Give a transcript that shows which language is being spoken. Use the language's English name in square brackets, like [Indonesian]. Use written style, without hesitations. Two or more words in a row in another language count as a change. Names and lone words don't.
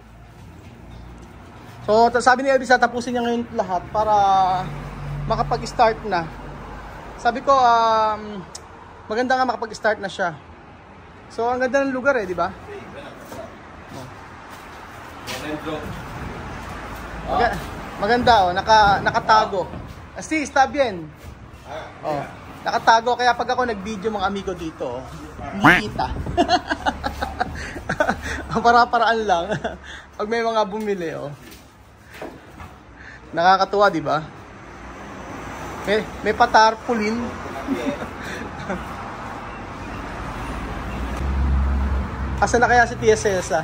[Filipino] So, sabi ni Elvis, tapusin niya ngayon lahat para makapag-start na. Sabi ko, maganda nga makapag-start na siya. So, ang ganda ng lugar di ba? Maganda nakatago. [Spanish] Así, está bien. [Filipino] Nakatago, kaya pag ako nag-video mga amigo dito, hindi kita. Para-paraan lang. Pag may mga bumili, nakakatuwa, di ba? May patarpulin. Asa na kaya si Tia Celsa?